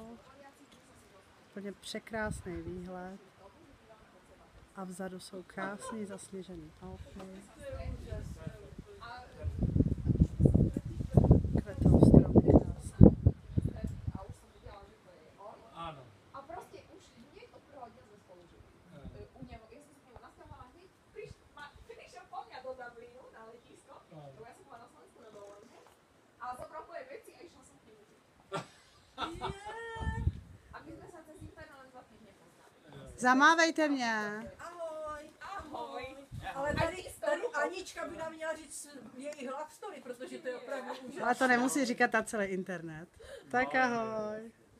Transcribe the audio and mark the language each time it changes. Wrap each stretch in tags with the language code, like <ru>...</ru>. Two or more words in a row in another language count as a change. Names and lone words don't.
<cs>Úplně překrásný výhled. A vzadu jsou krásný zasněžený Alpy.</cs> <sk>Kvetou stromy krásné.</sk> <cs>Ano.</cs> <sk>A prostě už hneď od prvého dňa sme spolu žili. U neho, ja som sa k nemu nasťahovala hneď, prišiel po mňa do Dublinu na letisko, lebo ja som bola na Slovensku na dovolenke, ale zobral moje veci a išla som k nemu. A my sme sa cez internet len 2 týždne poznali.</sk> <cs>Zamávejte mě. Ahoj. Ale tady Anička by nám měla říct její love story, protože to je opravdu úžasné. Ale to nemusí říkat na celý internet. Tak ahoj.</cs>